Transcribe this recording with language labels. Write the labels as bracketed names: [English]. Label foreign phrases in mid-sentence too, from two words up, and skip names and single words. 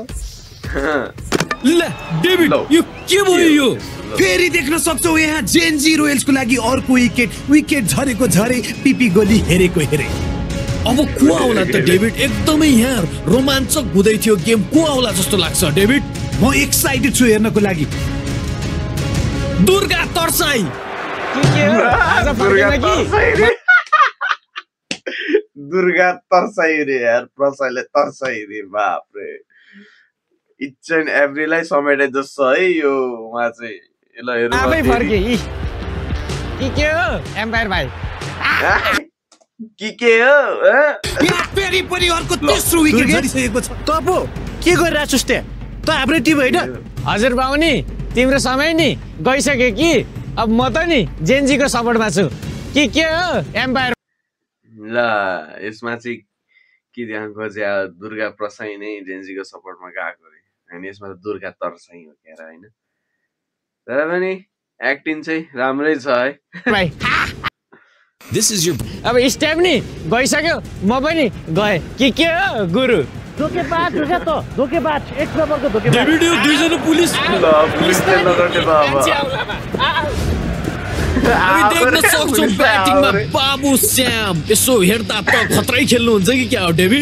[Nepali] ल डेभिड यो के भयो यो? फेरि देख्न सक्छौ यहाँ जेन्जी रोयल्सको लागि अर्को विकेट झरेको झरे, पिपी गोली हेरेको हेरे। अब को आउला त डेभिड? एकदमै यहाँ रोमाञ्चक हुँदै थियो गेम, को आउला जस्तो लाग्छ डेभिड? म एक्साइटेड छु हेर्नको लागि। दुर्गा तर्साई दुर्गा तर्साई रे यार, प्रसाईले तर्साई रे, बाप रे। [English] each and everyलाई [Nepali] समेटे जस्तो है यो उहाँ चाहिँ। ल हेरौँ आफै फर्के के हो एम्पायर भाइ के हो यहाँ फेरि पनि अर्को तेस्रो विकेट झरिसकेको छ। तपो के गरिरहेछस् त? त हाम्रो टिम होइन? हजुर बाउनी तिम्रो समय नि गइसक्यो कि अब म त नि जेनजीको सपोर्टमा छु के हो एम्पायर ल यसमा चाहिँ के ध्यान खोजे दुर्गा प्रसाई नै जेनजीको सपोर्टमा गएको रे अनि यसमा त दुर्गा तर्साई हो क्या हैन तर पनि एक्टिङ चाहिँ राम्रै छ है भाइ [English] this is your [Nepali] अब स्टेप नि गइसक्यो म पनि गए के हो गुरु धोकेबाज हो क्या त धोकेबाज एक नम्बरको धोकेबाज डेभिड यो दुईजना पुलिस पुलिसले नगर्ने त हामी देख्न सक्छौँ ब्याटिङमा बाबु श्याम यसो हेर्दा त खतरै खेल्नुहुन्छ कि क्या हो डेभिड